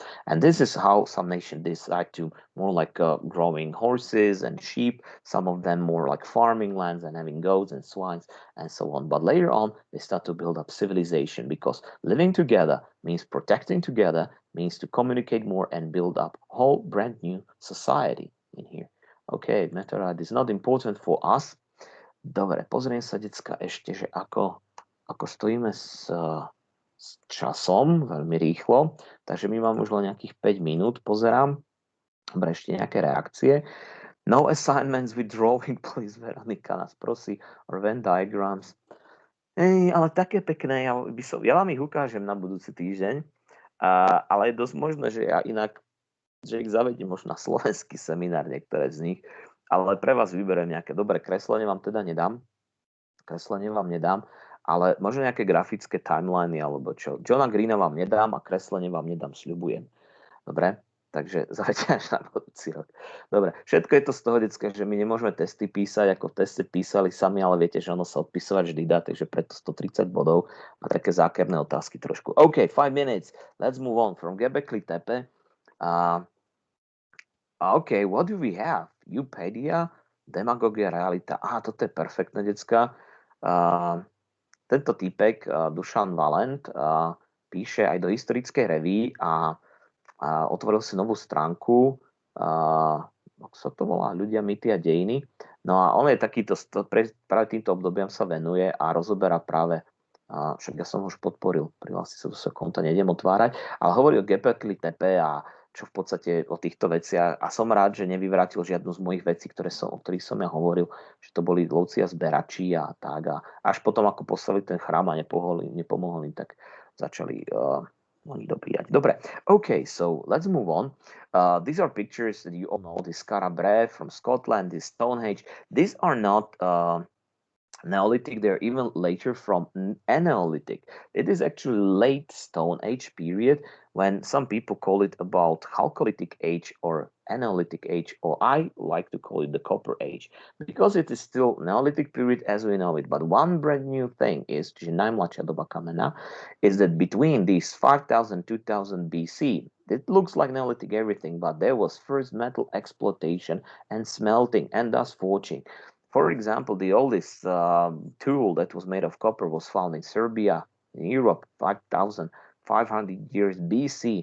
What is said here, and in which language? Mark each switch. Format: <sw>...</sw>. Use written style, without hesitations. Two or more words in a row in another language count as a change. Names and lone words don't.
<en>And this is how some nations decide to more like growing horses and sheep, some of them more like farming lands and having goats and swines and so on. But later on, they start to build up civilization, because living together means protecting together, means to communicate more and build up a whole brand new society in here. Okay, meteorite is not important for us.</en> <sk>Dobre, pozriem sa, decka, ešte, že ako stojíme s časom, veľmi rýchlo, takže my máme už len nejakých 5 minút, pozerám. Dobre, ešte nejaké reakcie.</sk> <en>No assignments with drawing, please,</en> <sk>Veronika nás prosí,</sk> <en>or Venn diagrams.</en> <sk>Ale také pekné, ja vám ich ukážem na budúci týždeň, ale je dosť možné, že ja inak, že ich zavedím možno na slovenský seminár, niektoré z nich, ale pre vás vyberiem nejaké. Dobre, kreslenie vám teda nedám, ale možno nejaké grafické timeliny alebo čo. Johna Greena vám nedám a kreslenie vám nedám, sľubujem. Dobre? Takže zajte až na budúci rok. Dobre, všetko je to z toho, decka, že my nemôžeme testy písať, ako v teste písali sami, ale viete, že ono sa odpisovať vždy dá, takže preto 130 bodov a také zákerné otázky trošku.</sk> <en>OK, 5 minutes. Let's move on from Göbekli Tepe. OK, what do we have? Wikipedia,</en> <sk>demagogia, realita. Toto je perfektné, decka. Tento týpek, Dušan Valent, píše aj do historickej revue a otvoril si novú stránku, ako sa to volá, ľudia, mýty a dejiny. No a on je takýto, práve týmto obdobiam sa venuje a rozoberá práve, však ja som ho už podporil, prihlásiť sa do svojho konta, nejdem otvárať, ale hovorí o Göbekli Tepe a čo v podstate o týchto veciach. A som rád, že nevyvrátil žiadnu z mojich vecí, o ktorých som ja hovoril, že to boli lovci a zberači a tak. A až potom, ako postavili ten chrám a nepomohol im, tak začali Oni dobíjať. Dobre,</sk> <en>okay, so let's move on. These are pictures that you all know, the Scarabrea from Scotland, the Stone Age. These are not Neolithic, they're even later from Neolithic. It is actually late Stone Age period when some people call it about Chalcolithic age or Neolithic age, or I like to call it the Copper Age because it is still Neolithic period as we know it. But one brand new thing is,</en> <sk>čiže najmladšia doba kamena,</sk> <en>is that between these 5000 2000 BC, it looks like Neolithic everything, but there was first metal exploitation and smelting and thus forging. For example, the oldest tool that was made of copper was found in Serbia, in Europe, 5,500 years BC.</en>